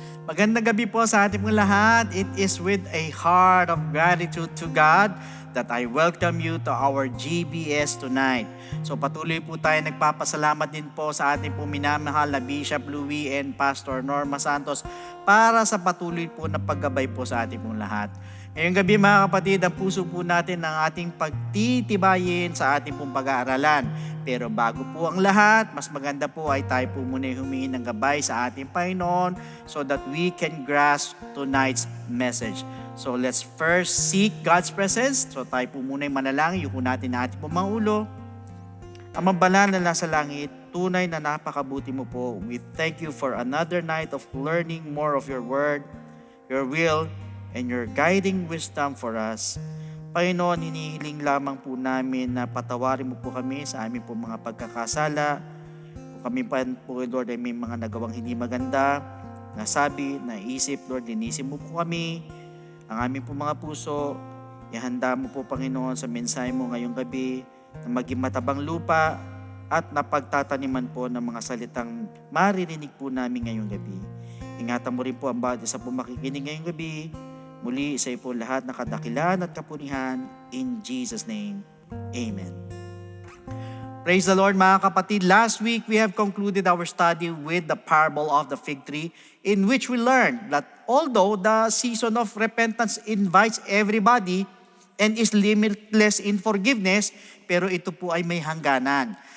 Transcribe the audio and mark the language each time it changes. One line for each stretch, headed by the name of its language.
Filipino: Magandang gabi po sa ating mga lahat.
English: It is with a heart of gratitude to God that I welcome you to our GBS tonight.
Filipino: So patuloy po tayo nagpapasalamat din po sa ating po minamahal na Bishop Louie and Pastor Norma Santos para sa patuloy po na paggabay po sa ating pong lahat. Ngayong gabi mga kapatid, ang puso po natin ng ating pagtitibayin sa ating pong pag-aaralan. Pero bago po ang lahat, mas maganda po ay tayo po muna humingi ng gabay sa ating Panginoon
English: so that we can grasp tonight's message. So let's first seek God's presence.
Filipino: So tayo po muna manalangin, yuko natin na ating pong mga ulo. Amang banal na nasa langit, tunay na napakabuti mo po.
English: We thank you for another night of learning more of your word, your will, and your guiding wisdom for us.
Filipino: Panginoon, hinihiling lamang po namin na patawarin mo po kami sa aming po mga pagkakasala. Kung kami pa po, Lord, ay may mga nagawang hindi maganda, nasabi, naisip, Lord, linisip mo po kami. Ang aming po mga puso, ihanda mo po, Panginoon, sa mensahe mo ngayong gabi na maging matabang lupa at napagtataniman po ng mga salitang maririnig po namin ngayong gabi. Ingatan mo rin po ang bawat isa po makikinig ngayong gabi. Muli sa iyo po lahat na kadakilan at kapunihan.
English: In Jesus' name, Amen. Praise the Lord
Filipino: mga kapatid.
English: Last week, we have concluded our study with the parable of the fig tree, in which we learned that although the season of repentance invites everybody and is limitless in forgiveness,
Filipino: pero ito po ay may hangganan.